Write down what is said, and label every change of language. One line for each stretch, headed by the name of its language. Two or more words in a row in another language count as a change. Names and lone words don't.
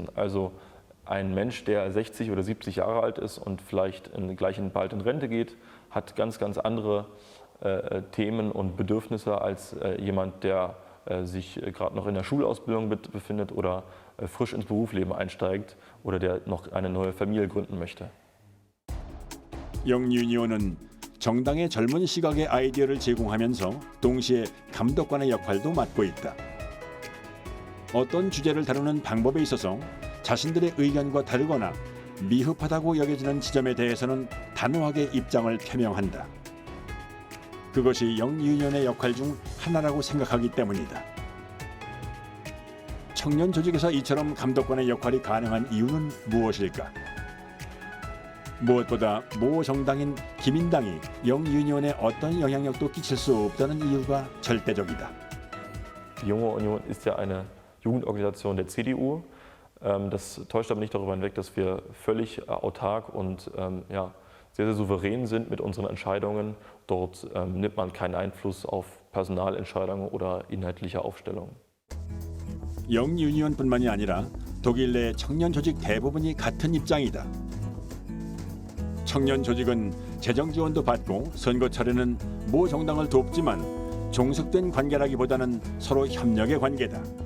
German: Also ein Mensch, der 60 oder 70 Jahre alt ist und vielleicht bald in Rente geht, hat ganz, ganz andere Themen und Bedürfnisse als jemand, der sich gerade noch in der Schulausbildung befindet oder frisch ins Berufsleben einsteigt oder der noch eine neue Familie gründen möchte.
Korean: 영유니온은 정당의 젊은 시각의 아이디어를 제공하면서 동시에 감독관의 역할도 맡고 있다. 어떤 주제를 다루는 방법에 있어서 자신들의 의견과 다르거나 미흡하다고 여겨지는 지점에 대해서는 단호하게 입장을 표명한다. 그것이 영유니온의 역할 중 하나라고 생각하기 때문이다. 청년 조직에서 이처럼 감독관의 역할이 가능한 이유는 무엇일까? 무엇보다 모 정당인 기민당이 영유니온에 어떤 영향력도 끼칠 수 없다는 이유가 절대적이다.
German: Die Junge Union ist ja eine Jugendorganisation der CDU. Das täuscht aber nicht darüber hinweg, dass wir völlig autark und sehr, sehr souverän sind mit unseren Entscheidungen. Dort nimmt man keinen Einfluss auf Personalentscheidungen oder inhaltliche Aufstellungen.
Korean: 영유니온뿐만이 아니라 독일 내 청년 조직 대부분이 같은 입장이다. 청년 조직은 재정 지원도 받고 선거철에는 모 정당을 돕지만 종속된 관계라기보다는 서로 협력의 관계다.